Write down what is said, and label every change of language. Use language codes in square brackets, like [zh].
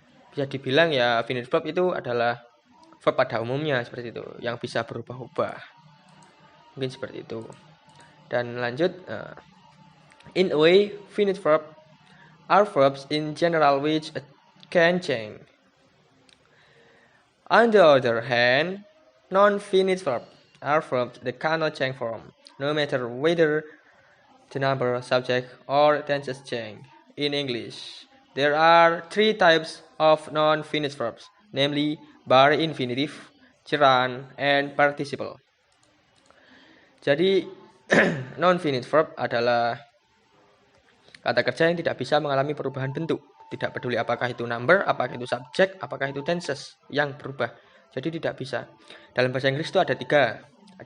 [id] Bisa dibilang ya finite verb itu adalah verb pada umumnya seperti itu, yang bisa berubah-ubah. Mungkin seperti itu. Dan lanjut, [en] in a way, finite verb are verbs in general which can change. On the other hand, non-finite verb are verbs that cannot change form, no matter whether the number, subject, or tenses change. In English, there are 3 types of non-finite verbs, namely bar infinitive, gerund, and participle. [id] Jadi, non-finite verb adalah kata kerja yang tidak bisa mengalami perubahan bentuk. Tidak peduli apakah itu number, apakah itu subject, apakah itu tenses yang berubah. Jadi tidak bisa. Dalam bahasa Inggris itu ada 3.